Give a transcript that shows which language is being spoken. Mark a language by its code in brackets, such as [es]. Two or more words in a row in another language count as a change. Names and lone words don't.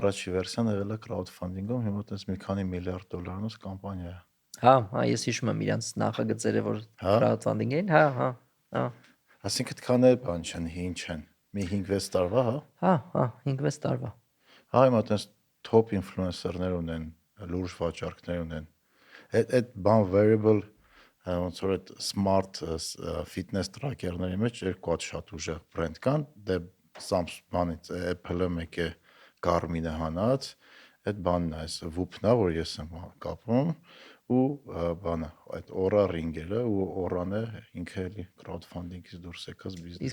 [hy] առաջի վերսիան եղել է crowdfunding-ում, հիմա տես մի քանի միլիարդ դոլարանոց կամպանիա է։ հա ես հիշում եմ իրանց նախագծերը որ Հա, crowdfunding էին, հա այսինքն քան է բան չեն, հին չեն։ Մի 5-6 տարվա, հա։ հա 5-6 տարվա։ Հա, հիմա տես [en] top influencer-ներ [hy] ունեն, լուրջ վաճառքներ ունեն։ Այդ բան variable ոնց որ այդ [en] smart fitness tracker-ների [hy] մեջ երկու հատ շատ ուժեղ բրենդ կան, դե Samsung բանից Apple-ը մեկ է Garmin-ը հանած, այդ բանն է, այս Whoop-ն է, որ ես եմ կապում ու բանը, այդ Oura Ring-երը ու Oran-ը ինքը էլի crowdfunding-ից դուրս եկած բիզնես